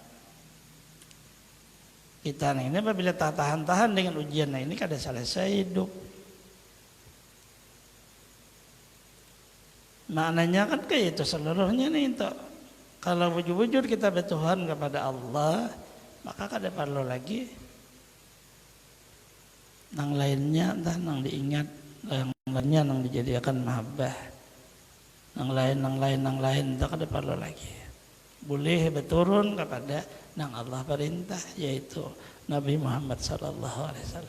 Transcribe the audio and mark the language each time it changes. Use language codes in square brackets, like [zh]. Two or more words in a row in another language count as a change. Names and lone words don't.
[bjn] Kita ini apabila tahan-tahan dengan ujian ini kada selesai hidup. Maknanya kan kayak itu seluruhnya nih itu. Kalau wujud-wujud kita bertuhan kepada Allah, maka kada perlu lagi nang lainnya entah nang diingat, yang lainnya nang dijadikan mahabbah, nang lain entah kada perlu lagi. Boleh berturun kepada nang Allah perintah, yaitu Nabi Muhammad SAW.